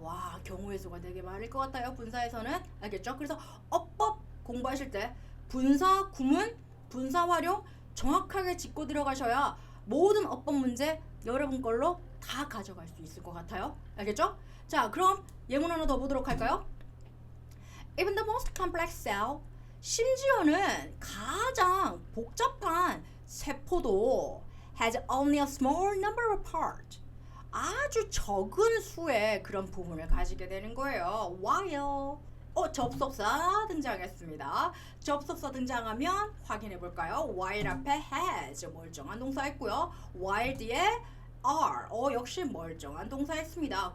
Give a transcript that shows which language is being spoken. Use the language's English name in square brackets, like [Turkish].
[Korean] 와 경우의 수가 되게 많을 것 같아요. 분사에서는 알겠죠? 그래서 어법 공부하실 때 분사 구문, 분사 활용 정확하게 짚고 들어가셔야 모든 어법 문제 여러분 걸로 다 가져갈 수 있을 것 같아요. 알겠죠? 자 그럼 예문 하나 더 보도록 할까요? [English] Even the most complex cell [Korean] 심지어는 가장 복잡한 세포도 [English] has only a small number of parts. [Korean] 아주 적은 수의 그런 부분을 가지게 되는 거예요. while 접속사 등장했습니다. 접속사 등장하면 확인해 볼까요? while 앞에 has 멀쩡한 동사 있고요. while 뒤에 are 역시 멀쩡한 동사 있습니다.